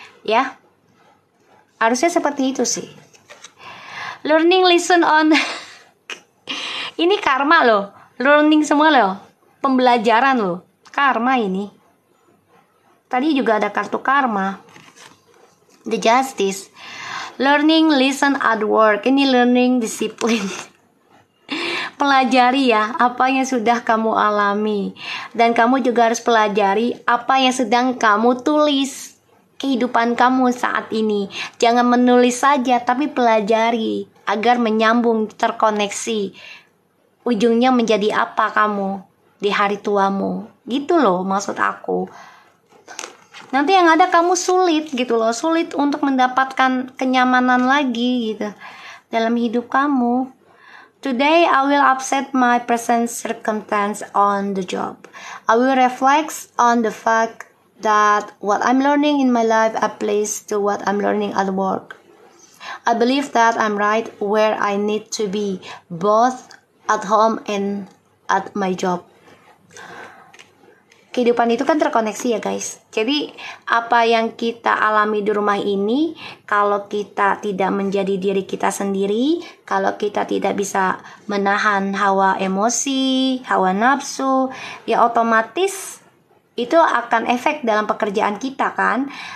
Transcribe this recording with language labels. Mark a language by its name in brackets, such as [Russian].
[Indonesian] Ya, harusnya seperti itu sih. [English] Learning lesson [Indonesian] on ini karma loh. Learning semua loh. Pembelajaran loh. Karma ini. Tadi juga ada kartu karma. The justice. [English] Learning lesson at work. [Indonesian] Ini [English] learning discipline. [Indonesian] Pelajari ya apa yang sudah kamu alami. Dan kamu juga harus pelajari apa yang sedang kamu tulis. Kehidupan kamu saat ini. Jangan menulis saja, tapi pelajari agar menyambung, terkoneksi. Ujungnya menjadi apa kamu di hari tuamu. Gitu loh maksud aku. Nanti yang ada kamu sulit gitu loh. Sulit untuk mendapatkan kenyamanan lagi gitu dalam hidup kamu. [English] Today I will upset my present circumstance on the job. I will reflect on the fact that what I'm learning in my life applies to what I'm learning at work. I believe that I'm right where I need to be, both at home and at my job. [Indonesian] Kehidupan itu kan terkoneksi ya guys. Jadi apa yang kita alami di rumah ini, kalau kita tidak menjadi diri kita sendiri, kalau kita tidak bisa menahan hawa emosi, hawa nafsu, ya otomatis itu akan efek dalam pekerjaan kita kan.